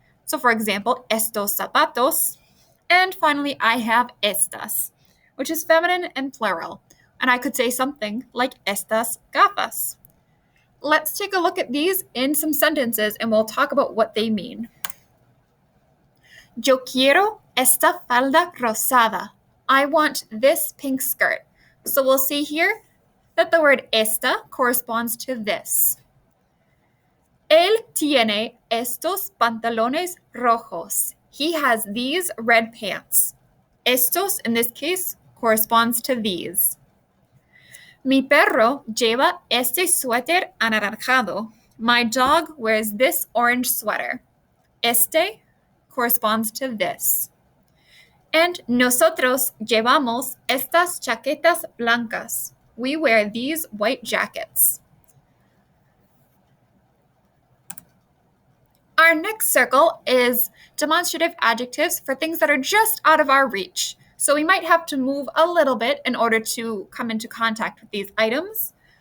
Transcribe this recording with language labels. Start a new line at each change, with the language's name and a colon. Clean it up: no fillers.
English: So for example,
Spanish: estos zapatos.
English: And finally, I have estas, which is feminine and plural. And I could say something like
Spanish: estas gafas.
English: Let's take a look at these in some sentences and we'll talk about what they mean.
Spanish: Yo quiero esta falda rosada.
English: I want this pink skirt. So we'll see here that the word esta corresponds to this.
Spanish: Él tiene estos pantalones rojos.
English: He has these red pants. Estos, in this case, corresponds to these.
Spanish: Mi perro lleva este suéter anaranjado.
English: My dog wears this orange sweater. Este corresponds to this. And
Spanish: nosotros llevamos estas chaquetas blancas.
English: We wear these white jackets. Our next circle is demonstrative adjectives for things that are just out of our reach. So we might have to move a little bit in order to come into contact with these items.